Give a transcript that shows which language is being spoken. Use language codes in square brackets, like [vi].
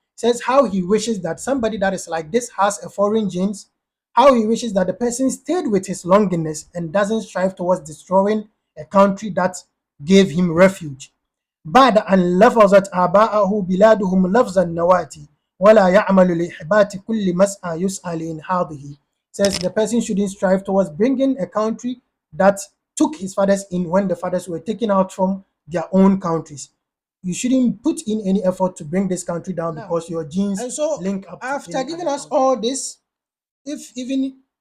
[en] Says how he wishes that somebody that is like this has a foreign genes, how he wishes that the person stayed with his longingness and doesn't strive towards destroying a country that gave him refuge. [ar] بعد أن لفظت آباءه بلادهم لفظ النواتي ولا يعمل لإحبات كل مسعى يسعى لإنهاضه. [en] Says the person shouldn't strive towards bringing a country that took his fathers in when the fathers were taken out from their own countries. You shouldn't put in any effort to bring this country down because your genes link up. After giving us all this, if even